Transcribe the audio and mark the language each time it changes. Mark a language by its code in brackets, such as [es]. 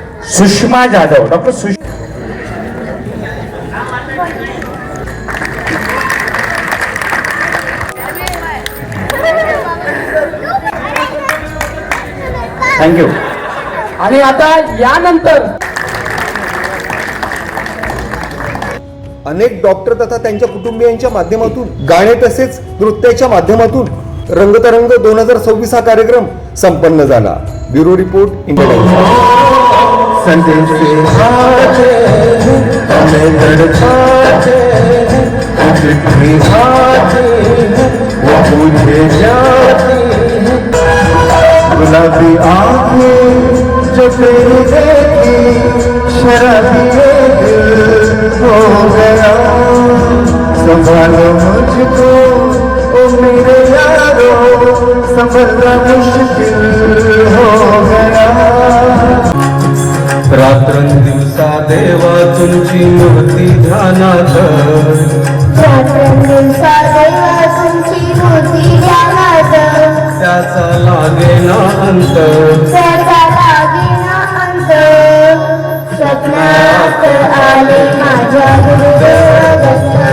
[mr] Sushma Jadhav doctor thank you. आणि आता यानंतर अनेक डॉक्टर तथा त्यांच्या कुटुंबियांच्या माध्यमातून गाणे तसेच नृत्याच्या माध्यमातून रंगतरंग 2026 हा कार्यक्रम संपन्न झाला. Bureau report India times. [hi] संदेश आते हमें तड़पाते चिट्ठी आती वो पूछे जाती गुलाबी आंखें जो तेरी देखी शराबी दिल हो गया संभालो मुझको ओ मेरे यारो संभलना मुश्किल हो गया [mr] रात्रंदिवसा देवा तुमची मूर्ती ध्यानात रात्रंदिवसा देवा तुमची मूर्ती ध्यानात त्याचा लागेना अंत त्याचा लागेना अंत स्वप्नात आले माझ्या गुरुदेव दत्त.